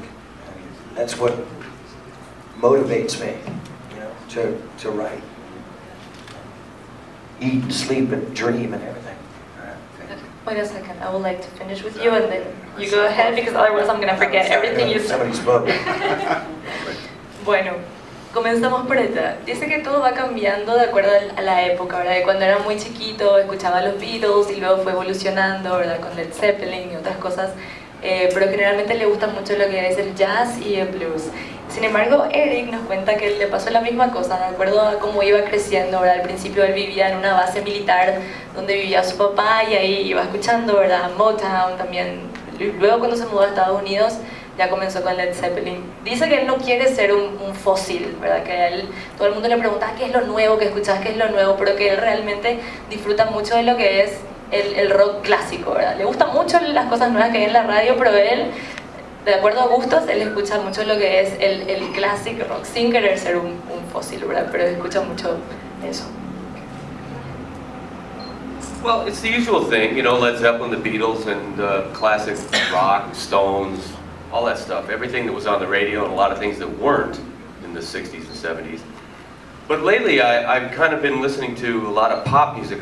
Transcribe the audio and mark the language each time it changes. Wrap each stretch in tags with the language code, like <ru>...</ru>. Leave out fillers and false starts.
<en>And that's what motivates me, you know, to write, eat, and sleep, and dream, and everything. Wait a second, I would like to finish with you and then you go ahead, because otherwise I'm going to forget everything you said. Somebody spoke.</en> <es>Bueno, comenzamos por allá. Dice que todo va cambiando de acuerdo a la época, ¿verdad? De cuando era muy chiquito escuchaba los Beatles y luego fue evolucionando, ¿verdad? Con Led Zeppelin y otras cosas, pero generalmente le gusta mucho lo que es el jazz y el blues. Sin embargo, Eric nos cuenta que le pasó la misma cosa, de acuerdo a cómo iba creciendo, ¿verdad? Al principio él vivía en una base militar donde vivía su papá y ahí iba escuchando, ¿verdad? Motown también. Luego cuando se mudó a Estados Unidos ya comenzó con Led Zeppelin. Dice que él no quiere ser un fósil, ¿verdad? Que a él, todo el mundo le pregunta qué es lo nuevo que escuchas, qué es lo nuevo, pero que él realmente disfruta mucho de lo que es el rock clásico, ¿verdad? Le gustan mucho las cosas nuevas que hay en la radio, pero él, de acuerdo a gustos, él escucha mucho lo que es el clásico rock, sin querer ser un fósil, ¿verdad? Pero escucha mucho eso.</es> <en>Well, it's the usual thing, you know, Led Zeppelin, the Beatles, and classic rock, Stones, all that stuff. Everything that was on the radio and a lot of things that weren't in the 60s and 70s. But lately, I've kind of been listening to a lot of pop music.</en>